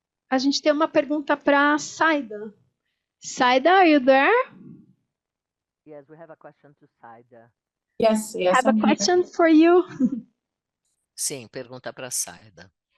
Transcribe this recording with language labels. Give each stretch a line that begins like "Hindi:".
Portuguese: A gente tem uma pergunta para a Saida.
English: Saida, are you there? Yes, we have a question to Saida. Yes, I have a question for you.
Portuguese: Sim, pergunta para a Saida.